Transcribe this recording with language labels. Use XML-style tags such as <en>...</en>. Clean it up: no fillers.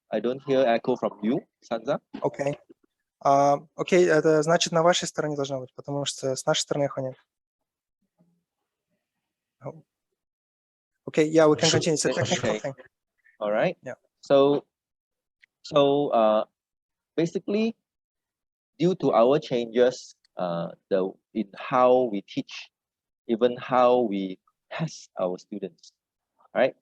<en>I don't hear echo from you, Sanza. Okay.</en> <ru>Окей, это значит на вашей стороне должно быть, потому что с нашей стороны эхо нет.</ru> <en>Okay, yeah, we can continue. It's a technical thing. All right. Yeah. So basically, due to our changes, in how we teach, even how we test our students, right?</en>